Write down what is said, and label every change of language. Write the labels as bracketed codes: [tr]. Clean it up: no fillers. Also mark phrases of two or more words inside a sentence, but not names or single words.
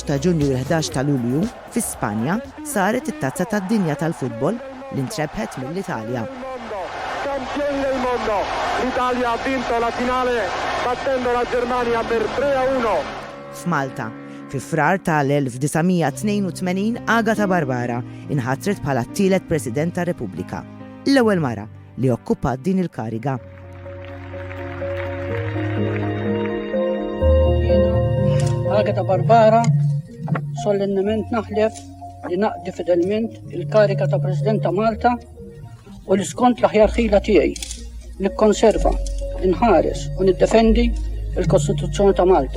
[mt] ta' Ġunju u l-11 ta' Lulju fi Spanja saret it-tazza tad-dinja tal-futbol li ntrebħet mill-Italja. [it] Campioni del mondo, l'Italia ha vinto la finale battendo la Germania per 3-1. [mt] F'Malta, fi frar tal-1982 Agata Barbara inħatret bħala t-tielet President ta' Repubblika, l-ewwel mara li okkupat din il-kariga. Agata Barbara solennement naħlef li naqdi fidelment il-kariga ta' President ta' Malta u li skont l-aħjar ħila tiegħi nikkonserva, inħares u niddefendi il-Kostituzzjoni ta' Malta.